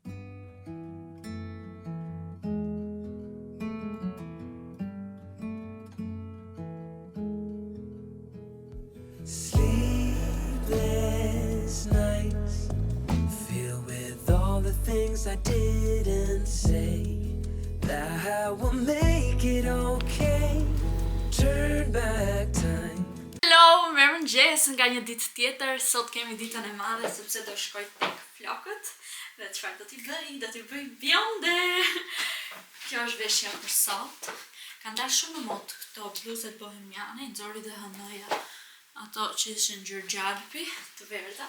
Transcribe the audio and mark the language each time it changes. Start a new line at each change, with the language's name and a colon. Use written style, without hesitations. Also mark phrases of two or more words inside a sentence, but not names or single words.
English: Sleepless nights, filled with all the things I didn't say, that will make it okay. Turn back time. Hello,
Albanian: mirëmëngjes nga një ditë tjetër. Sot kemi ditën e madhe sepse do shkoj tek flokët. Dhe çfarë do t'i bëj? Do t'i bëj bjonde. Kjo është veshja për sot. Kanë dalë shumë në mod këto bluzet bohemiane, nxori dhe hënoja ato që ishin ngjyrë gjalpi, të verdha.